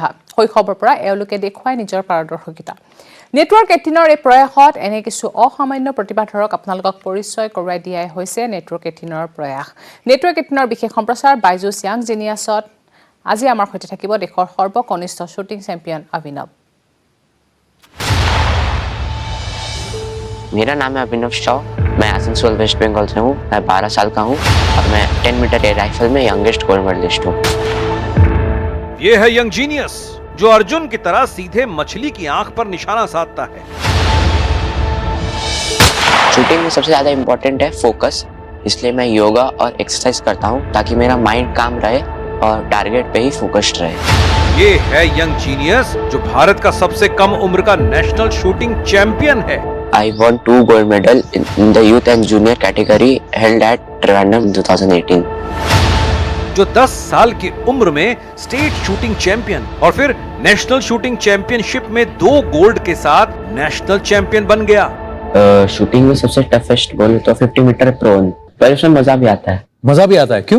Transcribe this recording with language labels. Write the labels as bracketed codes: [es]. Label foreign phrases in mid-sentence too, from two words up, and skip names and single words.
[as] শৈশৱৰ পৰা এওঁলোকে দেখুৱাই নিজৰ পাৰদৰ্শিতা। নেটৱৰ্ক 18ৰ এই প্ৰয়াসত এনে কিছু অসামান্য প্ৰতিভাধৰক আপোনালোকক পৰিচয় কৰোৱাই দিয়াই হৈছে নেটৱৰ্ক 18ৰ প্ৰয়াস। নেটৱৰ্ক 18ৰ বিশেষ সম্প্ৰচাৰ বাইজুছ য়াং জিনিয়াছত আজি আমাৰ সৈতে থাকিব দেশৰ সৰ্বকনিষ্ঠ [en] shooting champion [as] অভিনৱ। [hi] मेरा नाम है अभिनव शाह। मैं आसनसोल वेस्ट बंगाल से हूँ। मैं 12 साल का हूँ और मैं 10 [en] metre air rifle [hi] में [en] youngest gold medalist [hi] हूँ। ये है [en] young genius [hi] जो अर्जुन की तरह सीधे मछली की आंख पर निशाना साधता है। शूटिंग में सबसे ज्यादा इम्पोर्टेंट है फोकस, इसलिए मैं योगा और एक्सरसाइज करता हूँ ताकि मेरा माइंड काम रहे और टारगेट पे ही फोकस्ड रहे। ये है [en] young genius [hi] जो भारत का सबसे कम उम्र का [en] national shooting champion [hi] है। [en] I won 2 gold medal in the youth and junior category held at Trivandrum 2018. [hi] जो 10 साल की उम्र में [en] state shooting champion [hi] और फिर [en] national shooting championship [hi] में 2 गोल्ड के साथ [en] national champion [hi] बन गया। शूटिंग में सबसे टफेस्ट बोले तो 50 [en] metre prone, [hi] पर उसमें मजा भी आता है। मजा भी आता है, क्यों?